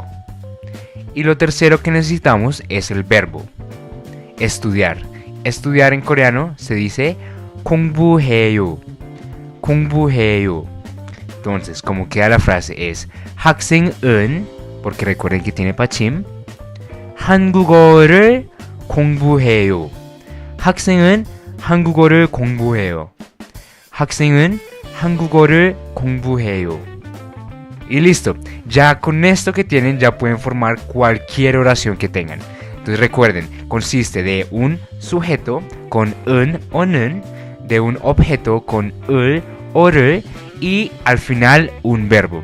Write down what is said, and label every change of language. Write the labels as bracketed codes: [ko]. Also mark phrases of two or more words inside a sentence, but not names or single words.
[es] Y lo tercero que necesitamos es el verbo, estudiar. Estudiar en coreano se dice 공부해요. [ko] 공부해요. [es] Entonces, como queda la frase es 학생은, porque recuerden que tiene pachim, [ko] 한국어를 공부해요. 학생은 한국어를 공부해요. 학생은 한국어를 공부해요. [es] Y listo, ya con esto que tienen ya pueden formar cualquier oración que tengan. Entonces recuerden, consiste de un sujeto con 은 o 는, de un objeto con 을 o 를 y al final un verbo.